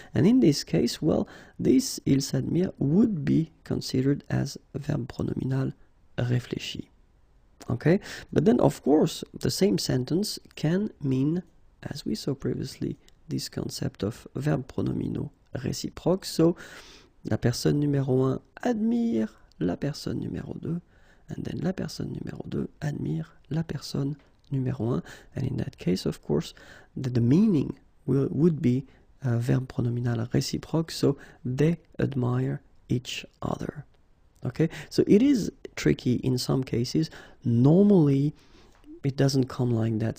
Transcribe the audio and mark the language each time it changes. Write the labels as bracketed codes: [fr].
[en] And in this case, well, this il s'admire would be considered as a verb pronominal réfléchi. Okay, but then of course the same sentence can mean, as we saw previously, this concept of verb pronominaux réciproques. [fr] So, la personne numéro 1 admire la personne numéro 2, and then la personne numéro 2 admire la personne numéro 1. [en] And in that case, of course, the meaning would be verb pronominal réciproque, so they admire each other. Okay, so it is tricky in some cases. Normally, it doesn't come like that.